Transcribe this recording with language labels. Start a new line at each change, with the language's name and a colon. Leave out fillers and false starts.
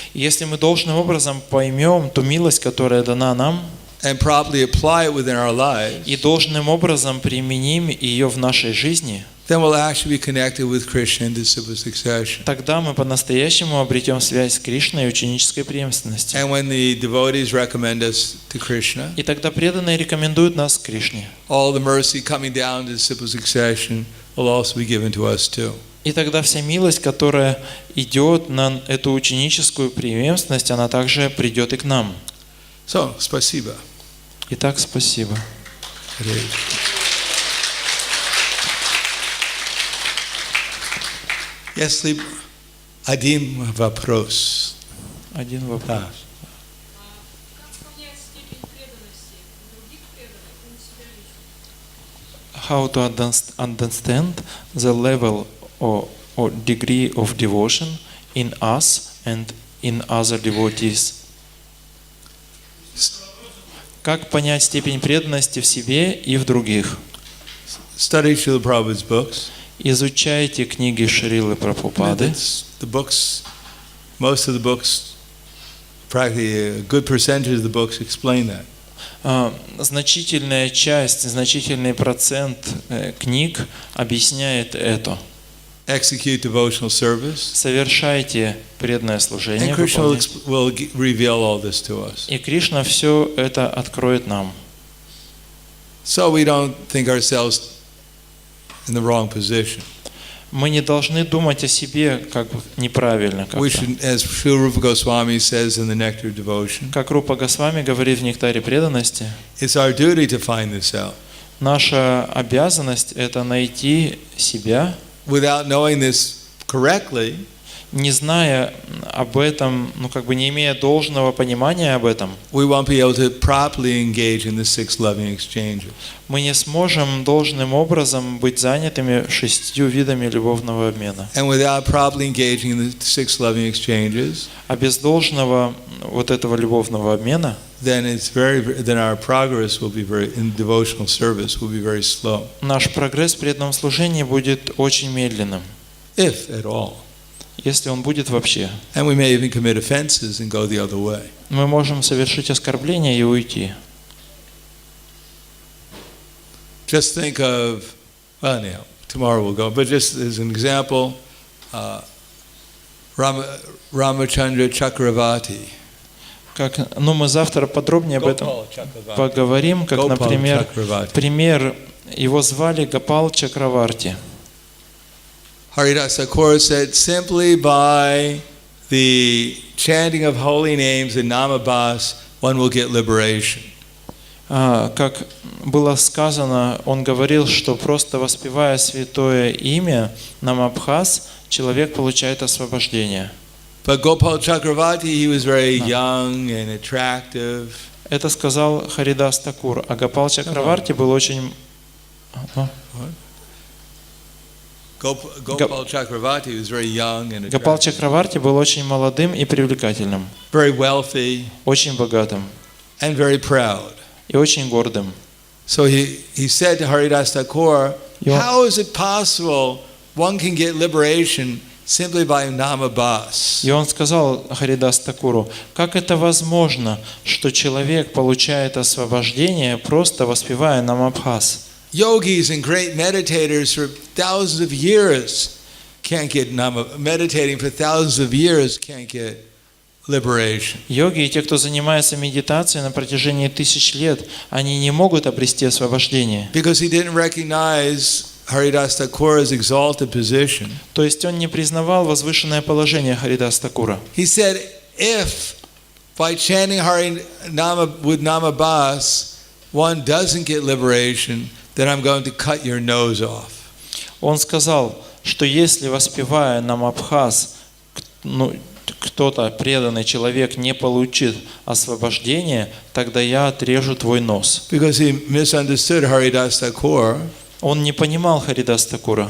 Russian: И если мы должным образом поймем ту милость, которая дана нам,
English: and properly apply it within our lives,
Russian: и должным образом применим ее в нашей жизни,
English: then we'll actually be connected with Krishna in disciple succession.
Russian: тогда мы по-настоящему обретем связь с Кришной и ученической преемственностью.
English: And when the devotees recommend us to Krishna,
Russian: И тогда преданные рекомендуют нас к Кришне.
English: all the mercy coming down to disciple succession will also be given to us too.
Russian: И тогда вся милость, которая идет на эту ученическую преемственность, она также придет и к нам. So, спасибо. Итак, спасибо. Если один вопрос. Один вопрос. Да. Как понять степень преданности других преданных и себя лично?
English: How to understand the level or degree of devotion in us and in other devotees?
Russian: Как понять степень преданности в себе и в других?
English: Study Srila Prabhupada's books.
Russian: Изучайте книги Шрилы Прабхупады.
English: The books, most of the books, practically a good percentage of the books explain that.
Russian: Значительная часть, значительный процент книг объясняет это.
English: Execute devotional service.
Russian: Совершайте преданное служение.
English: And Krishna will,
Russian: выполняйте.
English: will reveal all this to us.
Russian: И Кришна все это откроет нам.
English: So we don't think ourselves in the wrong position.
Russian: Мы не должны думать о себе как бы неправильно.
English: We should, as Srila Rupa Goswami says in the Nectar of Devotion,
Russian: Как Рупа Госвами говорит в Нектаре преданности,
English: it's our duty to find this out.
Russian: наша обязанность – это найти себя,
English: Without knowing this correctly,
Russian: не зная об этом, не имея должного понимания об этом,
English: we won't be able to properly engage in the 6 loving exchanges.
Russian: мы не сможем должным образом быть занятыми 6 видами любовного обмена.
English: And without properly engaging in the 6 loving exchanges,
Russian: А без должного этого любовного обмена,
English: then our progress will be in devotional service will be very slow,
Russian: наш прогресс в преданном служении будет очень медленным,
English: if at all.
Russian: если он будет вообще.
English: And we may even commit offenses and go the other way.
Russian: Мы можем совершить оскорбление и уйти.
English: Just think of, well, now tomorrow we'll go, but just as an example, Ramachandra Chakravarti.
Russian: Мы завтра подробнее об этом поговорим, как, например, пример, его звали Гопал Чакраварти.
English: Haridas Thakur said, simply by the chanting of holy names and namabhas, one will get liberation.
Russian: Как было сказано, он говорил, что просто воспевая святое имя Намабхас, человек получает освобождение.
English: But Gopal Chakravarti, he was very young and attractive.
Russian: Это сказал Харидас Такур, а Гопал Чакраварти был очень...
English: Gopal Chakravarti was very young and
Russian: Гопал
English: attractive,
Russian: Чакраварти был очень молодым и привлекательным,
English: very wealthy
Russian: очень богатым
English: and very proud.
Russian: и очень гордым.
English: So he said to Haridas Thakur,
Russian: И он-
English: how is it possible one can get liberation simply by namabhas?
Russian: И он сказал Харидас Такуру, как это возможно, что человек получает освобождение, просто воспевая намабхас?
English: Yogis and great meditators for thousands of years can't get meditating for thousands of years can't get liberation.
Russian: Йоги и те, кто занимается медитацией на протяжении 1000 лет, они не могут обрести освобождение.
English: Because he didn't recognize Haridas Thakur's exalted position.
Russian: То есть он не признавал возвышенное положение Харидас Такура.
English: He said, if by chanting Harinama with Namabhas one doesn't get liberation, then I'm going to cut your nose off.
Russian: Он сказал, что если воспевая намабхас, кто-то, преданный человек, не получит освобождение, тогда я отрежу твой нос.
English: Because he misunderstood Haridas Thakur,
Russian: Он не понимал Харидас Такура